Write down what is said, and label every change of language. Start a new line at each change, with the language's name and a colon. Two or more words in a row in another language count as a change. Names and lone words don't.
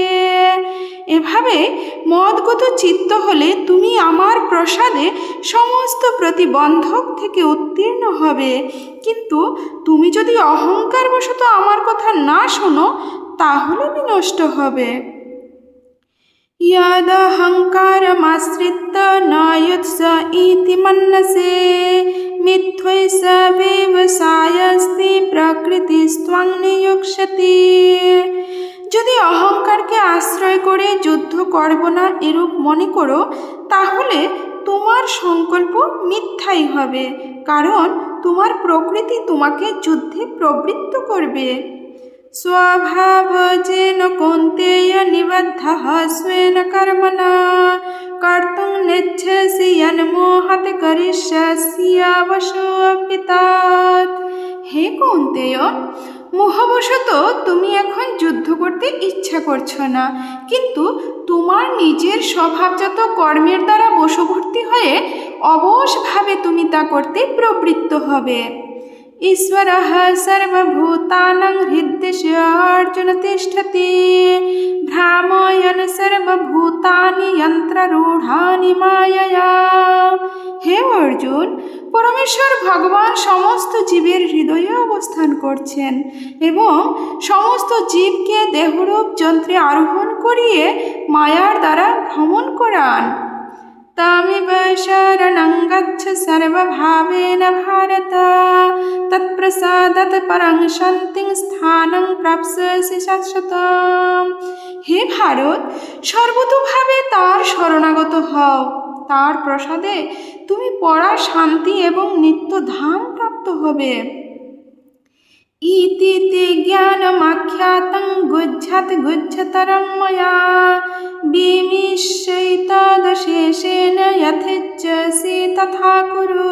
Bangla: এভাবে মদগত চিত্ত হলে তুমি আমার প্রসাদে সমস্ত প্রতিবন্ধক থেকে উত্তীর্ণ হবে। কিন্তু তুমি যদি অহংকারবশত আমার কথা না শোনো তাহলে বিনষ্ট হবে।
Sanskrit: यदहङ्कारमाश्रित्य न युत्स इति मन्यसे मिथ्यैष व्यवसायस्ति प्रकृतिस्त्वं नियुक्ष्यति।
Bangla: যদি অহংকারকে আশ্রয় করে যুদ্ধ করব না এরূপ মনে করো তাহলে তোমার সংকল্প মিথ্যাই হবে, কারণ তোমার প্রকৃতি তোমাকে যুদ্ধে প্রবৃত্ত করবে।
Sanskrit: स्वभावजेन कौन्तेय निबद्धः स्वेन कर्मणा कर्तुं नेच्छसि यन्मोहत करिष्यसि अवशोऽपि तत्।
Bangla: হে কৌন্তেয়, মোহবশত তুমি এখন যুদ্ধ করতে ইচ্ছা করছো না, কিন্তু তোমার নিজের স্বভাবজাত কর্মের দ্বারা বশবর্তী হয়ে অবশভাবে তুমি তা করতে প্রবৃত্ত হবে।
Sanskrit: ईश्वरः सर्वभूतानां हृद्देशे अर्जुन तिष्ठति भ्रामयन् सर्वभूतानि यन्त्ररूढानि मायया।
Bangla: হে অর্জুন, পরমেশ্বর ভগবান সমস্ত জীবের হৃদয়ে অবস্থান করছেন এবং সমস্ত জীবকে দেহরূপ যন্ত্রে আরোহণ করিয়ে মায়ার দ্বারা ভ্রমণ করান।
Sanskrit: तमेव शरणं गच्छ सर्वभावेन भारत तत्प्रसादात् परं शान्तिं स्थानं प्राप्स्यसि शाश्वतम्।
Bangla: হে ভারত, সর্বতোভাবে তার শরণাগত হও, তার প্রসাদে তুমি পরা শান্তি এবং নিত্য ধাম প্রাপ্ত হবে।
Sanskrit: ইতি তে জ্ঞানমাখ্যাতং গুহ্যাৎ গুহ্যতরং ময়া বিমিশ্যৈতদশেষেণ যথেচ্ছসি তথা কুরু।